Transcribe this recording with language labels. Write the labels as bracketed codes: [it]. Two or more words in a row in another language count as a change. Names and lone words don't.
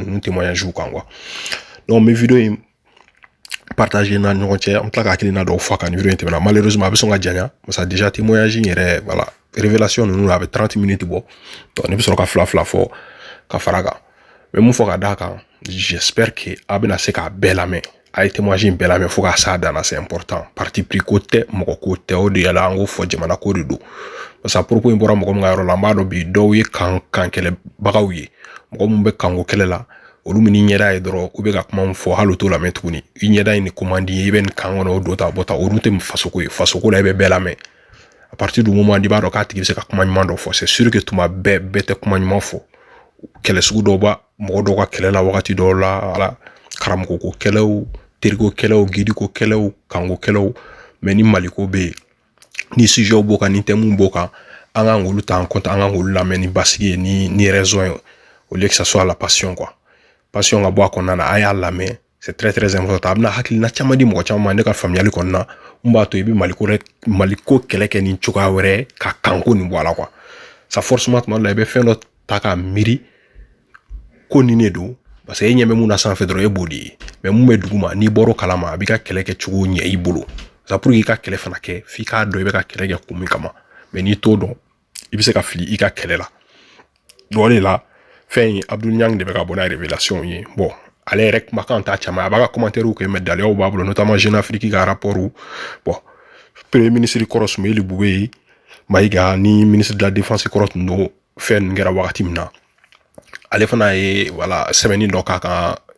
[bm] ninnu témoignage kan [fr] quoi donc [bm] n bɛ video in partager na ɲɔgɔn cɛ an tila ka hakilina dɔw fɔ a kan ni video in tɛmɛna malheureusement a bɛ sɔn ka janya [fr] parce que déjà témoignage [bm] in yɛrɛ [fr] voilà révélation [bm] ninnu a bɛ 30 minutes bɔ donc ne bɛ sɔrɔ ka fila fɔ ka fara kan mais mun fɔ ka d'a kan [fr] j'espère que [bm] a bɛna se k'a bɛɛ lamɛn a ye témoignage in bɛɛ lamɛn fo k'a s'a dan na [fr] c'est important parti pris [bm] ko tɛ mɔgɔ ko tɛ o de yala an k'o fɔ jamana ko de don [fr] parce que [bm] a propos in bɔra mɔgɔ min ka yɔrɔ la an b'a dɔn bi dɔw ye kan kɛlɛbagaw ye mɔgɔ min bɛ kanko kɛlɛ la olu min ni ɲɛda ye dɔrɔn u bɛ ka kuma min fɔ hali o t'o lamɛn tuguni i ɲɛda in ni commande i bɛ nin kan kɔnɔ o don ta bɔ ta olu tɛ fasoko ye fasoko la i bɛ bɛɛ lamɛn [fr] à partir du moment [bm] i b'a dɔn k'a tigi bɛ se ka kuma ɲuman dɔ fɔ [fr] c'est sûr que [bm] tuma bɛɛ tɛ kuma ɲuman fɔ kɛlɛ sugu dɔw b'a mɔgɔ dɔw ka kɛlɛ la wagati dɔw la ala karamɔgɔ ko kɛlɛw teriko kɛlɛw gidiko kɛlɛw kanko kɛlɛw mais ni maliko bɛ yen ni sujet b'o kan ni thème b'o kan an kan k'olu ta [fr] en compte [bm] an kan k'olu lamɛn ni basigi ye ni raison ye [fr] au lieu que ça soit la passion quoi passion [bm] ka bɔ a kɔnɔna na a y'a lamɛn [fr] c'est très très important [bm] a bɛna hakilina caman di mɔgɔ caman ma ne ka faamuyali kɔnɔna n b'a to i bɛ maliko kɛlɛ kɛ ni cogoya wɛrɛ ka kanko nin bɔ a la [fr] quoi ça forcément [bm] tuma dɔ la i bɛ fɛn dɔ ta k'a miiri ko nin de don [fr] parce que [bm] e ɲɛ bɛ mun na sanfɛ dɔrɔn e b'o de ye mais mun bɛ duguma n'i bɔr'o kalama a b'i ka kɛlɛ kɛ cogo ɲɛ i bolo [fr] ça pour que [bm] i ka kɛlɛ fana kɛ f'i k'a dɔn i bɛ ka kɛlɛ kɛ kun min kama mais n'i t'o dɔn i bɛ se ka fili i ka kɛlɛ la donc o de la fɛn in Abdul Niang de bɛ ka bɔ n'a révélation ye bon ale yɛrɛ kumakan t'a caman a b'a ka commentaire kɛ mais daliyaw b'a bolo notamment Jeune Afrique ka [fr] rapport bon premier ministre [bm] kɔrɔ Soumaïla Boubèye Maïga ni [fr] ministre de la défense [bm] kɔrɔ tun don fɛn ninnu kɛra wagati min na ale fana ye voilà sɛbɛnni dɔ k'a kan